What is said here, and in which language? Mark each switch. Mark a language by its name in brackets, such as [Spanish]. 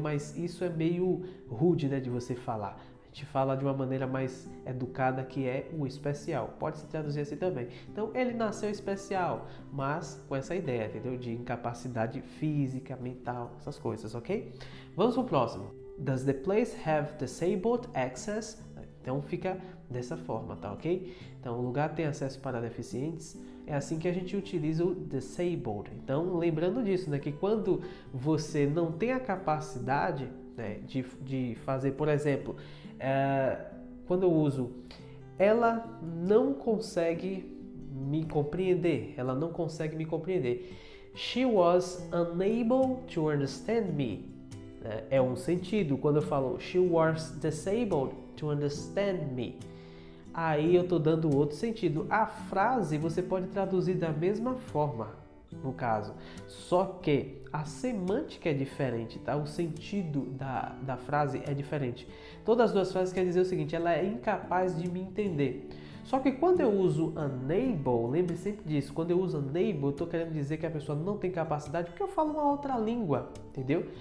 [Portuguese] Mas isso é meio rude, né? De você falar. A gente fala de uma maneira mais educada, que é o especial. Pode se traduzir assim também. Então, ele nasceu especial, mas com essa ideia, entendeu? De incapacidade física, mental, essas coisas, ok? Vamos pro próximo. [English] Does the place have disabled access? [Portuguese] Então, fica dessa forma, tá ok? Então, o lugar tem acesso para deficientes. É assim que a gente utiliza o disabled. Então, lembrando disso, né? Que quando você não tem a capacidade, né, de fazer, por exemplo, quando eu uso ela não consegue me compreender, ela não consegue me compreender. [English] She was unable to understand me. [Portuguese] É um sentido. Quando eu falo [English] she was disabled to understand me, [Portuguese] aí eu estou dando outro sentido. A frase você pode traduzir da mesma forma, no caso, só que a semântica é diferente, tá? O sentido da frase é diferente. Todas as duas frases querem dizer o seguinte: ela é incapaz de me entender. Só que quando eu uso unable, lembre sempre disso, quando eu uso unable, eu estou querendo dizer que a pessoa não tem capacidade porque eu falo uma outra língua, entendeu?